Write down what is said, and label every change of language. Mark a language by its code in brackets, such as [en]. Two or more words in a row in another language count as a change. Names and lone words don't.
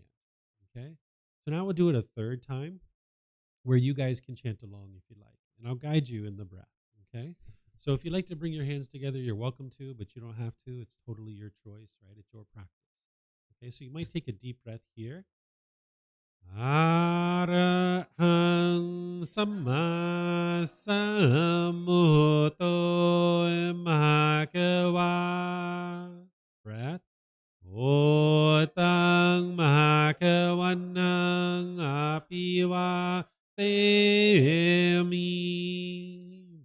[en] Okay? So now we'll do it a third time where you guys can chant along if you like. And I'll guide you in the breath. Okay? So if you like to bring your hands together, you're welcome to, but you don't have to. It's totally your choice, right? It's your practice. Okay, so you might take a deep breath here. [pi] Arahang Samma Sambuddho Mahakawa. [en] Breath. [pi] Bhutang Mahakavanang Apivateyami.